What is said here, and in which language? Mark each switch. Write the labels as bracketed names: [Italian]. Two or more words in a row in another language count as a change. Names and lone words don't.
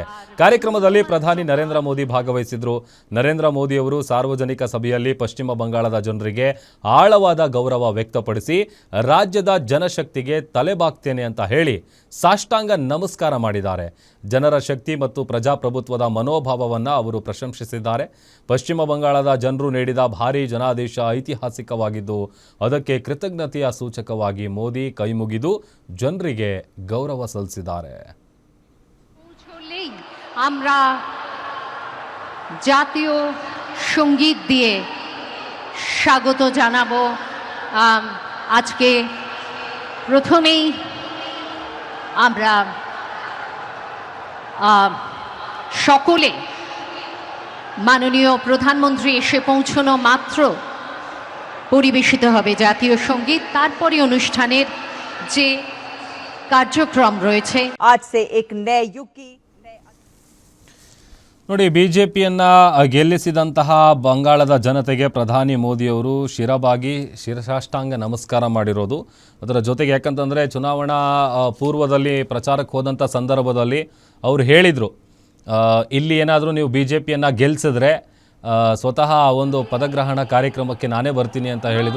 [Kannada] ಕಾರ್ಯಕ್ರಮದಲ್ಲಿ ಪ್ರಧಾನಿ ನರೇಂದ್ರ ಮೋದಿ ಭಾಗವಹಿಸಿದ್ರು. ನರೇಂದ್ರ ಮೋದಿ ಅವರು ಸಾರ್ವಜನಿಕ ಸಭೆಯಲ್ಲಿ ಪಶ್ಚಿಮ ಬಂಗಾಳದ ಜನರಿಗೆ ಆಳವಾದ ಗೌರವ ವ್ಯಕ್ತಪಡಿಸಿ ರಾಜ್ಯದ ಜನಶಕ್ತಿಗೆ ತಲೆಬಾಗ್ತೇನೆ ಅಂತ ಹೇಳಿ ಸಾಷ್ಟಾಂಗ ನಮಸ್ಕಾರ ಮಾಡಿದ್ದಾರೆ. ಜನರ ಶಕ್ತಿ ಮತ್ತು ಪ್ರಜಾಪ್ರಭುತ್ವದ ಮನೋಭಾವವನ್ನು ಅವರು ಪ್ರಶಂಸಿಸಿದ್ದಾರೆ. ಪಶ್ಚಿಮ ಬಂಗಾಳದ ಜನರು ನೀಡಿದ ಭಾರೀ ಜನಾದೇಶ ಐತಿಹಾಸಿಕವಾಗಿದ್ದು ಅದಕ್ಕೆ ಕೃತಜ್ಞತೆಯ ಸೂಚಕವಾಗಿ ಮೋದಿ ಕೈಮುಗಿದು ಜನರಿಗೆ ಗೌರವ ಸಲ್ಲಿಸಿದ್ದಾರೆ. [Bangla] আমরা জাতীয় সঙ্গীত দিয়ে স্বাগত জানাবো। আজকে প্রথমেই আমরা সকলে মাননীয় প্রধানমন্ত্রী এসে পৌঁছানো মাত্র পরিবেশিত হবে জাতীয় সঙ্গীত। তারপরে অনুষ্ঠানের যে কার্যক্রম রয়েছে [Hindi] आज से एक नए युग की [Kannada] ನೋಡಿ, ಬಿಜೆಪಿಯನ್ನ ಗೆಲ್ಲಿಸಿದಂತಹ ಬಂಗಾಳದ ಜನತೆಗೆ ಪ್ರಧಾನಿ ಮೋದಿಯವರು ಶಿರಬಾಗಿ ಶಿರಸಾಷ್ಟಾಂಗ ನಮಸ್ಕಾರ ಮಾಡಿರೋದು. ಅದರ ಜೊತೆಗೆ ಯಾಕಂತಂದರೆ ಚುನಾವಣಾ ಪೂರ್ವದಲ್ಲಿ ಪ್ರಚಾರಕ್ಕೆ ಹೋದಂಥ ಸಂದರ್ಭದಲ್ಲಿ ಅವರು ಹೇಳಿದರು, ಇಲ್ಲಿ ಏನಾದರೂ ನೀವು ಬಿಜೆಪಿಯನ್ನು ಗೆಲ್ಲಿಸಿದ್ರೆ ಸ್ವತಃ ಒಂದು ಪದಗ್ರಹಣ ಕಾರ್ಯಕ್ರಮಕ್ಕೆ ನಾನೇ ಬರ್ತೀನಿ ಅಂತ ಹೇಳಿದರು.